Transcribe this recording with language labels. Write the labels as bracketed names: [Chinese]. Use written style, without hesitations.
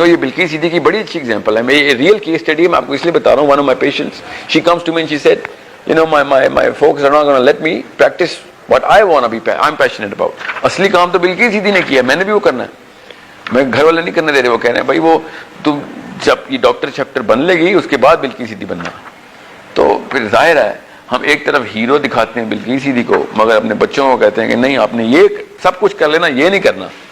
[Urdu] اور یہ بلقیس صدیقی کی بڑی اچھی ایگزامپل ہے. میں یہ ریئل کیس اسٹڈی میں آپ کو اس لیے بتا رہا ہوں. [English] One of my patients, she comes to me and she said my folks are not going to let me practice what I want to be I'm passionate about. [Urdu] اصلی کام تو بلقیس صدیقی نے کیا، میں نے بھی وہ کرنا ہے. میں گھر والے نہیں کرنے دے رہے. وہ کہہ رہے ہیں بھائی وہ تم جب یہ ڈاکٹر شکٹر بن لے گی اس کے بعد بلقیس صدیقی بننا. تو پھر ظاہر ہے ہم ایک طرف ہیرو دکھاتے ہیں بلقیس صدیقی کو، مگر اپنے بچوں کو کہتے ہیں کہ نہیں آپ نے یہ سب کچھ کر لینا، یہ نہیں کرنا.